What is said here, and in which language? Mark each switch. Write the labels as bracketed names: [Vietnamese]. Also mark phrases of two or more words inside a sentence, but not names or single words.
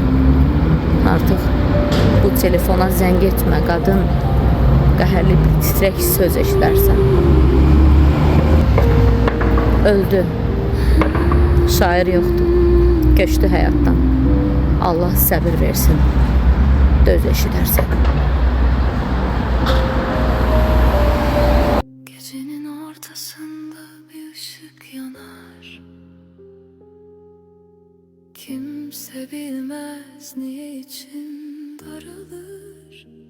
[Azerbaijani] Artıq bu telefona zəng etmə qadın, qəhərli bir titrək söz eşidərsən. Öldü, şair yoxdur, köçdü həyatdan. Allah səbir versin, döz eşidərsən. [Turkish] Gecenin ortasında bir ışık yanar. Kimse bilmez niye içim daralır.